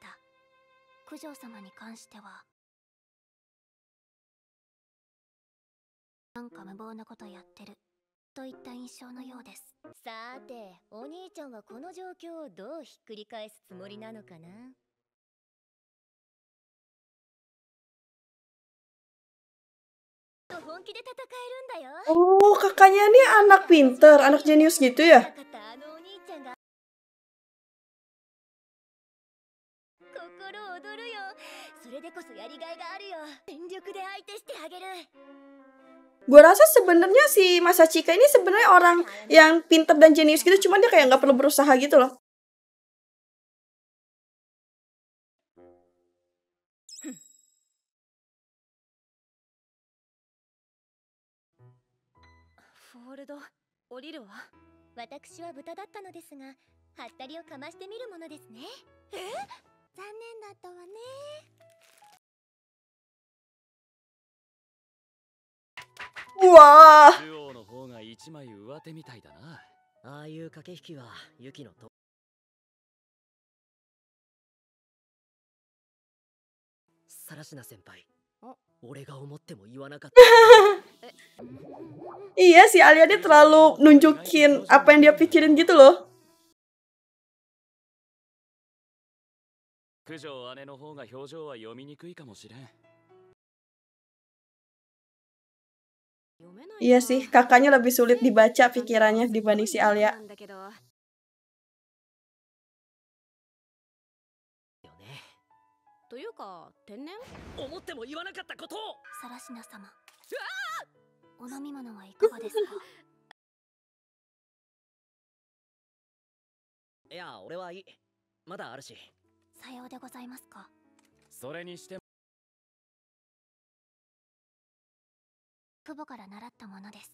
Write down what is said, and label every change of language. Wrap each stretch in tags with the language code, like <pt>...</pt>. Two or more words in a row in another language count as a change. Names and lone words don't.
<ja>九条様に関してはなんか無謀なことやってるといった印象のようです。さーて、お兄ちゃんはこの状況をどうひっくり返すつもりなのかな。本気で戦えるんだよ。</ja> <id>Oh, kakaknya nih anak pinter, anak jenius gitu ya?</id> <ja>心躍るよ。それでこそやりがいがあるよ。全力で相手してあげる。</ja> <id>Gue rasa sebenarnya si Masachika ini sebenarnya orang yang pinter dan jenius gitu, cuman dia kayak nggak perlu berusaha gitu loh.</id> <ja>Ford、降りるわ。私は豚だったのですが、はったりをかましてみるものですね。残念だったわね。 Wah. 中央の方が一枚上手みたいだな。ああいう駆け引きはユキのと。サラシナ先輩、俺が思っても言わなかった。</ja> <id>Iya, si Alia dia terlalu nunjukin apa yang dia pikirin gitu loh.</id> <ja>九条姉の方が表情は読みにくいかもしれん。</ja> <id>Iya sih, kakaknya lebih sulit dibaca pikirannya dibanding si Alia.</id> <ja>Sarashina 様、お飲み物はいかがですか？いや、俺はいい。まだあるし。さようでございますか。それにしても父母から習ったものです。</ja>